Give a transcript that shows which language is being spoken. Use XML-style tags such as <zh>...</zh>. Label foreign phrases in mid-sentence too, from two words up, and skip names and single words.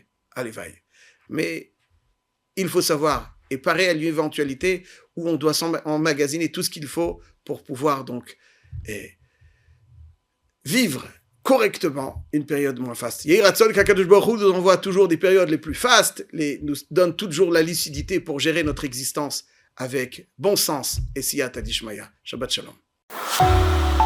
<fr>Mais il faut savoir et parer à l'éventualité où on doit emmagasiner tout ce qu'il faut pour pouvoir donc vivre correctement une période moins faste.</fr> <he>יהי רצון</he> <fr>qu'</fr> <he>הקדוש ברוך הוא</he> <fr>nous envoie toujours des périodes les plus fastes, nous donne toujours la lucidité pour gérer notre existence avec bon sens et</fr> <arc>סייעתא דשמיא.</arc> <he>שבת שלום.</he>